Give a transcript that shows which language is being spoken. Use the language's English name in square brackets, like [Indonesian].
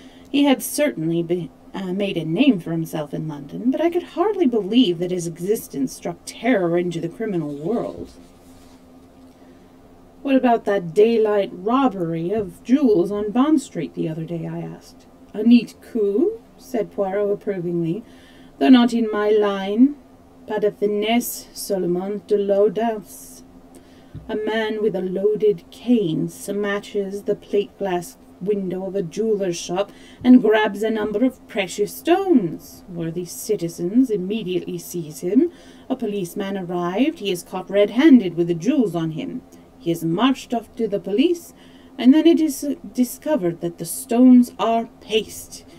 [English] He had certainly made a name for himself in London, but I could hardly believe that his existence struck terror into the criminal world. What about that daylight robbery of jewels on Bond Street the other day? I asked. A neat coup, said Poirot approvingly, though not in my line. [French] Pas de finesse, seulement de l'audace. [English] A man with a loaded cane smashes the plate-glass window of a jeweller's shop and grabs a number of precious stones. Worthy citizens immediately seize him. A policeman arrived. He is caught red-handed with the jewels on him. He is marched off to the police, and then it is discovered that the stones are paste.